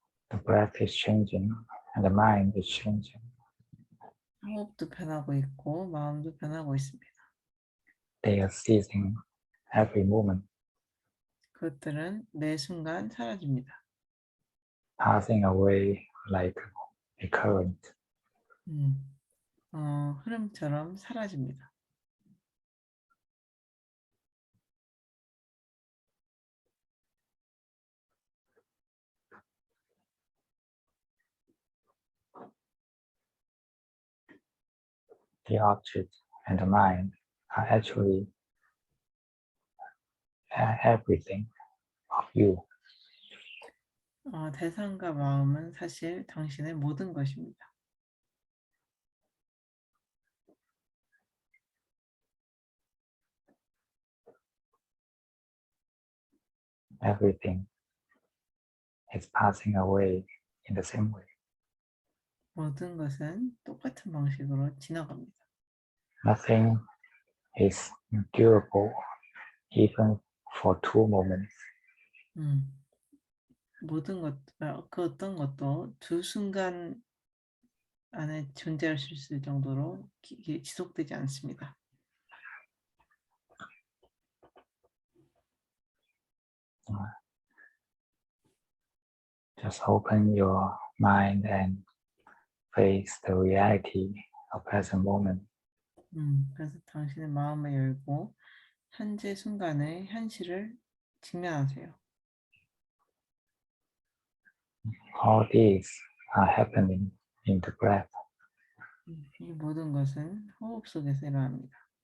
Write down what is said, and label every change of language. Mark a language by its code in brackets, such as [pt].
[en] The breath is changing and the mind is changing. [ko] 호흡도 변하고 있고 마음도 변하고 있습니다. [en] They are ceasing every moment, [ko] 그것들은 매 순간 사라집니다. [en] passing away like a current. [ko] 음, 흐름처럼 사라집니다. [en] The object and the mind are actually everything of you. [ko] 대상과 마음은 사실 당신의 모든 것입니다. [en] Everything is passing away in the same way. [ko] 모든 것은 똑같은 방식으로 지나갑니다. [en] Nothing is durable even for 2 moments. [ko] 음, 모든 것, 그 어떤 것도 두 순간 안에 존재할 수 있을 정도로 지속되지 않습니다. [en] Just open your mind and face the reality of present moment. [ko] 그래서 당신의 마음을 열고 현재 순간의 현실을 직면하세요. [en] All these are happening in the breath. [ko] 이 모든 것은 호흡 속에서 일어납니다.